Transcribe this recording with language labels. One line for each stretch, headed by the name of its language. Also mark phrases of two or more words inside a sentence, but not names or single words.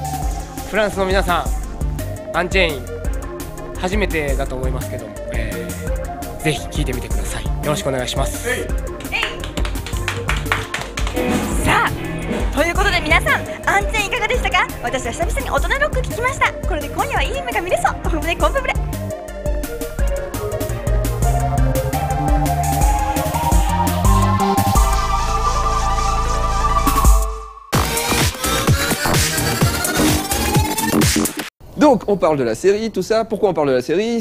Japanese: フランスの皆さん、アンチェイン初めてだと思いますけども、ぜひ聴いてみてください。よろしくお願いします。さあということで皆さんアンチェインいかがでしたか。私は久々に大人ロック聴きました。これで今夜はいい夢が見れそう。コンプブレ。
French: Donc on parle de la série, tout ça. Pourquoi on parle de la série?